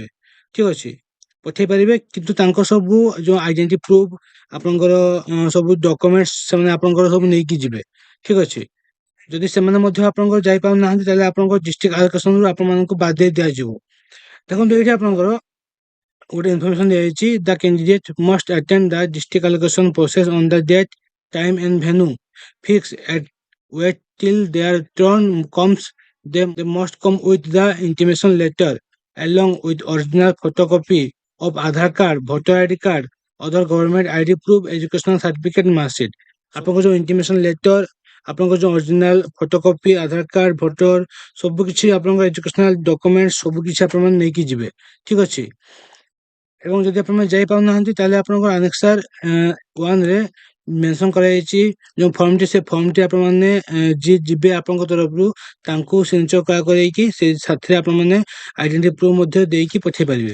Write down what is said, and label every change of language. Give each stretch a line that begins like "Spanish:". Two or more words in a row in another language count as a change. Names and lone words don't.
Odia: ଠିକ୍ ଅଛି, ପଠେଇ ପାରିବେ, କିନ୍ତୁ ତାଙ୍କ ସବୁ ଯେଉଁ
English: identity proof
Odia: ଆପଣଙ୍କର ସବୁ ଡକୁମେଣ୍ଟସ ସେମାନେ ଆପଣଙ୍କର ସବୁ ନେଇକି ଯିବେ। ଠିକ୍ ଅଛି, ଯଦି ସେମାନେ ମଧ୍ୟ ଆପଣଙ୍କର ଯାଇପାରୁନାହାନ୍ତି, ତାହେଲେ ଆପଣଙ୍କ
English: district allocation
Odia: ଆପଣମାନଙ୍କୁ ବାଦ ଦେଇ ଦିଆଯିବ। ଦେଖନ୍ତୁ, ଏଇଠି ଆପଣଙ୍କର ଗୋଟେ ଇନଫର୍ମେସନ୍ ଦିଆଯାଇଛି,
English: the candidate must attend the district allocation process on the date, time and venue fixed at wait till their turn comes. They must come with the intimation letter along with original photocopy of Aadhaar card, voter ID card, other government ID proof, educational certificate, mark sheet।
Odia: ଆପଣଙ୍କ ଯେଉଁ
English: intimation letter,
Odia: ଆପଣଙ୍କ ଯେଉଁ
English: original photocopy, Aadhaar card, voter
Odia: ସବୁ କିଛି ଆପଣଙ୍କ
English: educational document
Odia: ସବୁ କିଛି ଆପଣମାନେ ନେଇକି ଯିବେ। ଠିକ୍ ଅଛି, ଏବଂ ଯଦି ଆପଣମାନେ ଯାଇପାରୁନାହାନ୍ତି, ତାହେଲେ ଆପଣଙ୍କର ଆନେକ୍ସାର 1ରେ ମେନସନ୍ କରାଯାଇଛି ଯେଉଁ ଫର୍ମଟି, ସେ ଫର୍ମଟି ଆପଣମାନେ ଯିଏ ଯିବେ ଆପଣଙ୍କ ତରଫରୁ ତାଙ୍କୁ ସିଗ୍ନେଚର କରାଇକି ସେ ସାଥିରେ ଆପଣମାନେ
English: identity proof
Odia: ମଧ୍ୟ ଦେଇକି ପଠେଇ ପାରିବେ।